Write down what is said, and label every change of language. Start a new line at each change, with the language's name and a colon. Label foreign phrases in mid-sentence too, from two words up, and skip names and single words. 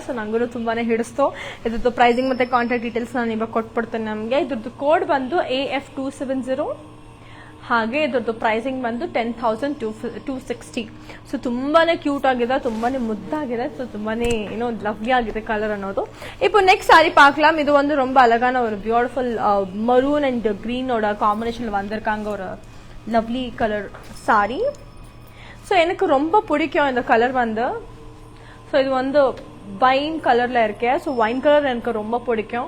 Kannada: ಸೊ ನಂಗೂ ತುಂಬಾನೇ ಹಿಡಿಸ್ತು. ಇದ್ರದ್ದು ಪ್ರೈಸಿಂಗ್ ಮತ್ತೆ
English: contact details
Kannada: ನಾನು ಇವಾಗ ಕೊಟ್ಬಿಡ್ತೇನೆ. ನಮಗೆ ಇದ್ರದ್ದು ಕೋಡ್ ಬಂದು AF270, ಹಾಗೆ ಇದ್ರದ್ದು ಪ್ರೈಸಿಂಗ್ ಬಂದು 10,260. ಸೊ ತುಂಬಾನೇ ಕ್ಯೂಟ್ ಆಗಿದೆ, ತುಂಬಾನೇ ಮುದ್ದಾಗಿದೆ, ಸೊ ತುಂಬಾನೇ ಲವ್ಲಿ ಆಗಿದೆ ಕಲರ್ ಅನ್ನೋದು.
Tamil: இப்போ நெக்ஸ்ட் சாரி பார்க்கலாம். இது வந்து ரொம்ப அழகான ஒரு
English: beautiful maroon and green
Tamil: காம்பினேஷன்ல வந்திருக்காங்க ஒரு
English: lovely color saree.
Tamil: ஸோ எனக்கு ரொம்ப பிடிக்கும் இந்த கலர் வந்து. ஸோ இது வந்து வைன் கலர்ல இருக்கு. ஸோ வைன் கலர் எனக்கு ரொம்ப பிடிக்கும்.